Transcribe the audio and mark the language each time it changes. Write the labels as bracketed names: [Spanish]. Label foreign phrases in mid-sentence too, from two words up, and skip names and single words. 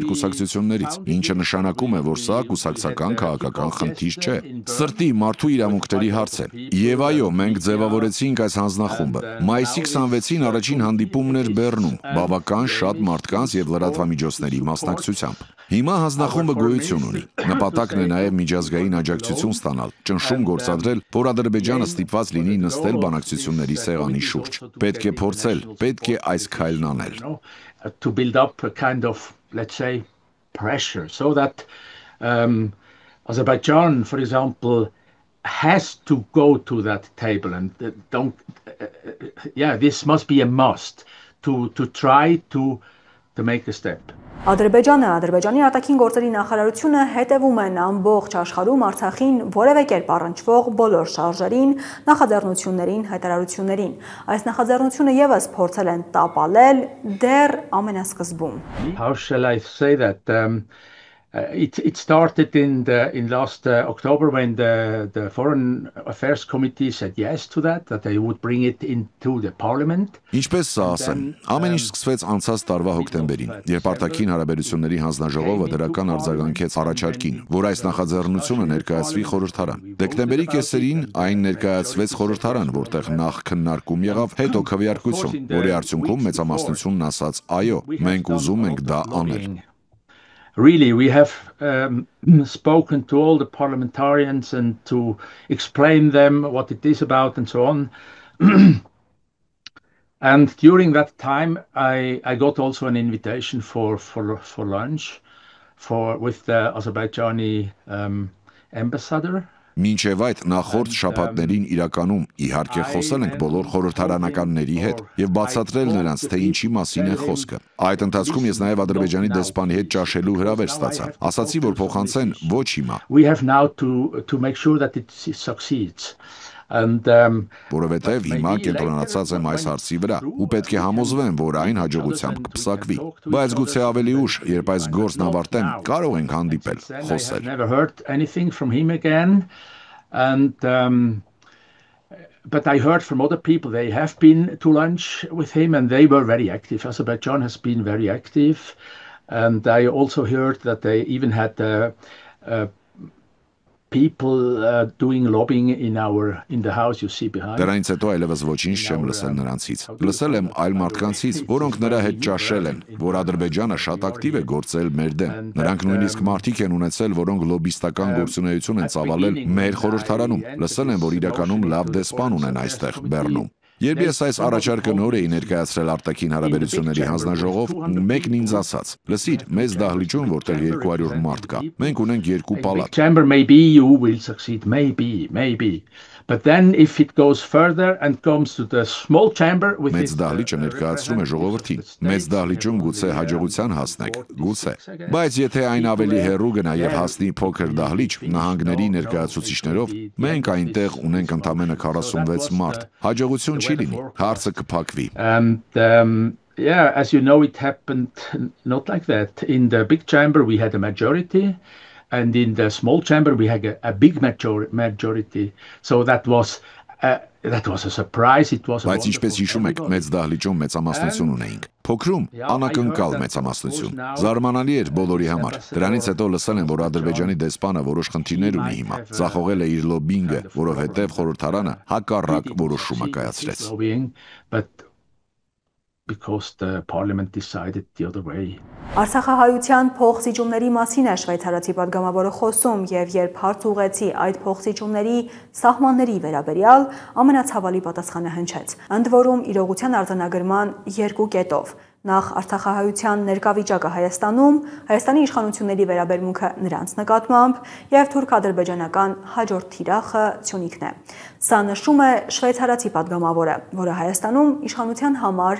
[Armenian] կուսակցություններից, ինչը նշանակում է, որ սա կուսակցական քաղաքական խնդիր չէ։ Սրտի մարդու իրավունքների հարց է։ Եվ այո, մենք ձևավորեցինք այս հանձնախումբը։ Մայիսի 26-ին առաջին հանդիպումն էր Բեռնում, բավական շատ մարդկանց եւ լրատվամիջոցների մասնակցությամբ։ Հիմա հանձնախումբը գոյություն ունի։ Նպատակն է նաև միջազգային աջակցություն ստանալ, ճնշում գործադրել, որ Ադրբեջանը ստիպված լինի նստել բանակցությունների սեղանի շուրջ։ Պետք է փորձել, պետք է այս քայլն անել։ [English] To build up a kind of, let's say, pressure so that Azerbaijan, for example, has to go to that table and this must be a must to try to make a step. [Armenian] Ադրբեջանի արտաքին գործերի նախարարությունը հետևում են ամբողջ աշխարհում Արցախին որևէ կերպ առնչվող բոլոր շարժերին, նախաձեռնություններին, հայտարարություններին։ Այս նախաձեռնությունը եւս փորձել են տապալել դեռ ամենասկզբում։ [English] How shall I say that? It started in last October when the Foreign Affairs Committee said yes to that they would bring it into the parliament. [Armenian] Ինչպես սա ասեմ, ամեն ինչ սկսվեց անցած տարվա հոկտեմբերին, երբ արտաքին հարաբերությունների հանձնաժողովը դրական արձագանքեց առաջարկին, որ այս նախաձեռնությունը ներկայացվի խորհրդարան։ Դեկտեմբերի կեսերին այն ներկայացվեց խորհրդարան, որտեղ նախ քննարկում եղավ, հետո քվեարկություն, որի արդյունքում մեծամասնությունն ասաց այո, մենք ուզում ենք դա անել։ [English] Really, we have spoken to all the parliamentarians and to explain them what it is about and so on. And during that time, I got also an invitation for lunch with the Azerbaijani ambassador. [Armenian] Մինչև այդ նախորդ շաբաթներին իրականում իհարկե խոսել ենք բոլոր խորհրդարանականների հետ եւ բացատրել նրանց, թե ինչի մասին է խոսքը։ Այդ ընթացքում ես նաեւ Ադրբեջանի դեսպանի հետ ճաշելու հրավեր ստացա։ Ասացի, որ փոխանցեն ոչ հիմա։ [English] We have now to make sure that it succeeds. [Armenian] Որովհետև հիմա կենտրոնացած եմ այս հարցի վրա ու պետք է համոզվեմ, որ այն հաջողությամբ կպսակվի։ Բայց գուցե ավելի ուշ, երբ այս գործն ավարտեմ, կարող ենք հանդիպել, խոսել։ [English] But I heard from other people they have been to lunch with him and they were very active. Azerbaijan has been very active, and I also heard that they even had people doing lobbying in the house you see behind. [Armenian] Դրանից հետո այլևս ոչինչ չեմ լսել նրանցից։ Լսել եմ այլ մարդկանցից, որոնք նրա հետ ճաշել են, որ Ադրբեջանը շատ ակտիվ է գործել մեր դեմ։ Նրանք նույնիսկ մարդիկ են ունեցել, որոնք լոբիստական գործունեություն են ծավալել մեր խորհրդարանում։ Լսել եմ, որ իրականում լավ դեսպան ունեն այստեղ Բեռնում։ Երբ ես այս առաջարկը նոր էի ներկայացրել արտաքին հարաբերությունների հանձնաժողով, մեկն ինձ ասաց. լսիր, մեծ դահլիճում, որտեղ 200 մարդ կա, մենք ունենք 2 պալատ։ [English] Chamber maybe you will succeed, maybe. But then if it goes further and comes to the small chamber with [Armenian] Մեծ դահլիճը ներկայացնում է ժողովրդին։ Մեծ դահլիճում գուցե հաջողության հասնեք, գուցե։ Բայց եթե այն ավելի հեռու գնա եւ հասնի փոքր դահլիճ, նահանգների ներկայացուցիչներով, մենք այնտեղ ունենք ընդամենը 46 մարդ։ Հաջողություն չի լինի, հարցը կփակվի։ [English] Yeah, as you know, it happened not like that. In the big chamber we had a majority. And in the small chamber we had a big majority. So that was a surprise. It was. [Armenian] Բայց ինչպես հիշում եք, մեծ դահլիճում մեծամասնություն ունեինք։ Փոքրում անակնկալ մեծամասնություն։ Զարմանալի էր բոլորի համար։ Դրանից հետո լսել եմ, որ Ադրբեջանի դեսպանը որոշ խնդիրներ ունի հիմա։ Ձախողել է իր լոբինգը, որովհետև խորհրդարանը հակառակ որոշում է կայացրեց։ [English] Because the parliament decided the other way. [Armenian] Արցախահայության փոխզիջումների մասին է շվեյցարացի պատգամավորը խոսում եւ երբ հարց ուղղեցի այդ փոխզիջումների սահմանների վերաբերյալ ամենացավալի պատասխանը հնչեց։ Ընդ որում իրողության արձանագրման 2 կետով։ Նախ Արցախահայության ներկայվիճակը Հայաստանում, Հայաստանի իշխանությունների վերաբերմունքը նրանց նկատմամբ եւ թուրք-ադրբեջանական հաջորդ թիրախը Սյունիքն է։ Սա նշում է շվեյցարացի պատգամավորը, որը Հայաստանում իշխանության համար